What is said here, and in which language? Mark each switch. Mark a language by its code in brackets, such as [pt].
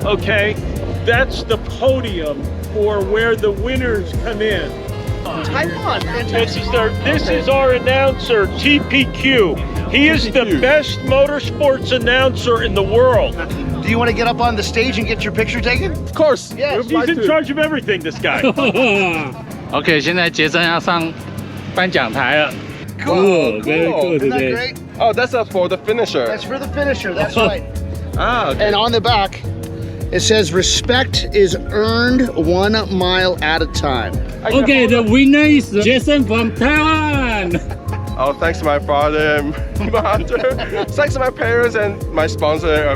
[en] Okay, that's the podium for where the winners come in. Taiwan, This is our announcer, TPQ. He is the best motorsports announcer in the world. Do you want to get up on the stage and get your picture taken? Of course. Yes. He's in charge of everything, this guy. [zh] OK， 现在杰森要上颁奖台了。 [en] Cool. Very cool Isn't that today. great? Oh, that's for the finisher. That's for the finisher. That's right. Okay. And on the back, it says respect is earned 1 mile at a time. OK， the winner is Jason from Taiwan. Oh, thanks to my father and mother. Thanks to my parents and my sponsor.